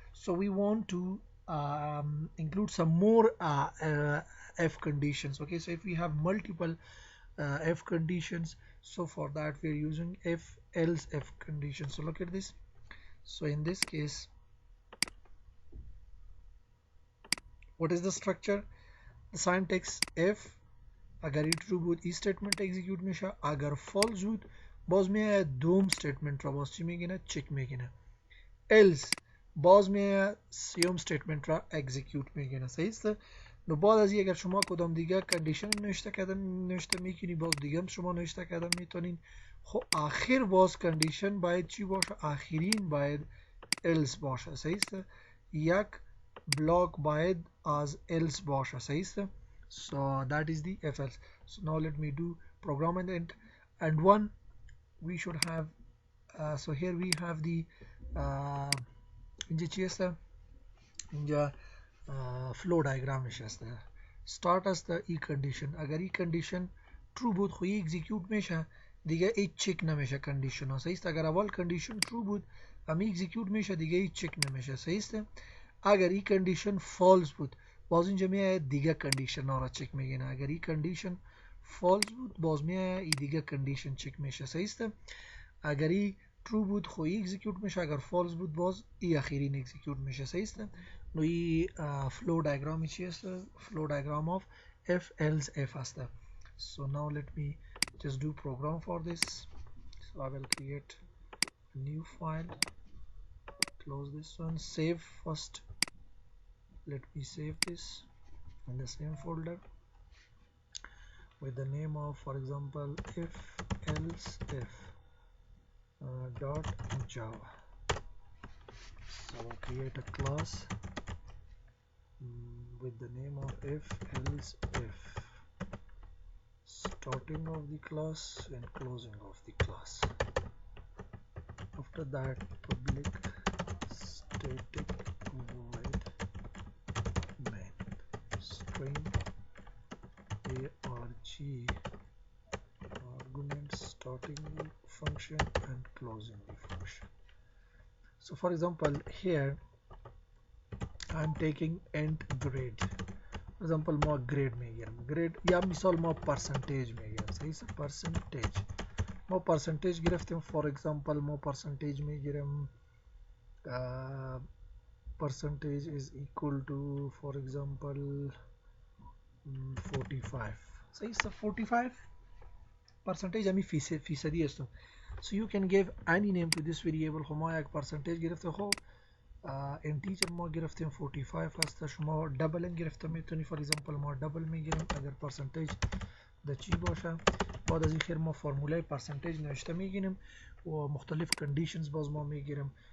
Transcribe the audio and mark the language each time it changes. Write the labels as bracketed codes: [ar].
[en] So we want to include some more if conditions. Okay, so if we have multiple if conditions, so for that we are using if else if conditions. So look at this. So in this case what is the structure, the syntax? [fa] if agar true بود ای statement execute میشه, agar false بود باز میاد دوم statement را باز چی میگینه چک میگینه. else باز میه سیوم استیتمنت را اکزیکیوت میکنه. صحیح است. نو بعد از این اگر شما کدام دیگه کندیشن نوشته میکنی باز دیگه هم شما نوشته کردن میتونین. خب آخر باز کندیشن باید چی باشه؟ آخرین باید else باشه. صحیح است. یک بلاک باید از else باشه. صحیح است. [en] So that is the if else. So now let me do program and one we should have so here we have the [fa] اینجا چی هست؟ اینجا فلو دیاگرامش هست. start است ای کندیشن. اگر ای کندیشن true بود خو ای اکزیکیوت میشه دیگه هیچ چک نمیشه کندیشن ها. صحیح است. اگر اول کندیشن true بود امی اکزیکیوت میشه دیگه هیچ چک نمیشه. صحیح است. اگر ای کندیشن فالس بود باز اینجا میاد دیگه کندیشن ها را چک میگیره. اگر ای کندیشن فالس بود باز میاد ای دیگه کندیشن چک میشه. صحیح است. اگر ای true بود خو ای اکزیکیوت میشه، اگر فالس بود باز ای اخیرین اکزیکیوت میشه. صحیح است. نو ای فلو دیاگرام چی است؟ فلو دیاگرام of if else if است. [en] So now let me just do program for this. So I will create a new file, close this one, save first. Let me save this in the same folder with the name of, for example, if else if dot java. So I'll create a class with the name of if else if, starting of the class and closing of the class. After that, public static void main string arg argument starting the function and closing the function. So for example here I'm taking int grade. For example [fa] ما grade میگیرم. grade یا مثال ما percentage میگیرم. صحیح است. [en] percentage [fa] ما percentage گرفتیم. [en] for example [fa] ما percentage میگیرم [en] percentage is equal to, for example, 45. [fa] صحیح است. 45 percentage همی فیصدی است. [en] so you can give any name to this variable. [fa] خب ما یک percentage گرفته. خب integer ما گرفتیم 45 هست. شما دبل هم گرفته میتونی. [en] for example [fa] ما دبل میگیریم اگر percentage د چی باشه. بعد از این خیر ما فرمولای percentage نوشته میگیریم و مختلف conditions باز ما میگیریم.